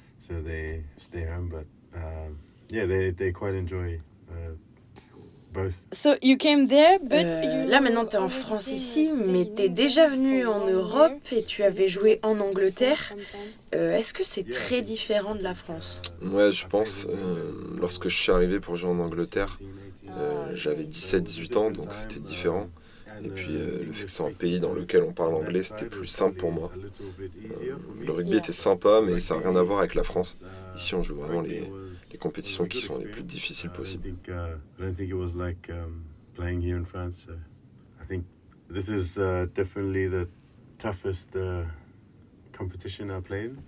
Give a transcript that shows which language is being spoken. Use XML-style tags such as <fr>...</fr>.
<en>So they stay home, but yeah, they quite enjoy both. So you came there, but</en> <fr>là maintenant t'es en France ici, mais t'es déjà venu en Europe et tu avais joué en Angleterre. Est-ce que c'est très différent de la France? Ouais, je pense. Lorsque je suis arrivé pour jouer en Angleterre, j'avais 17-18 ans, donc c'était différent. Et puis le fait que c'est un pays dans lequel on parle anglais, c'était plus simple pour moi. Le rugby était sympa, mais ça n'a rien à voir avec la France. Ici, on joue vraiment les compétitions qui sont les plus difficiles possibles.</fr> <en>I don't think it was like playing here in France. I think this is definitely the toughest competition I played.</en>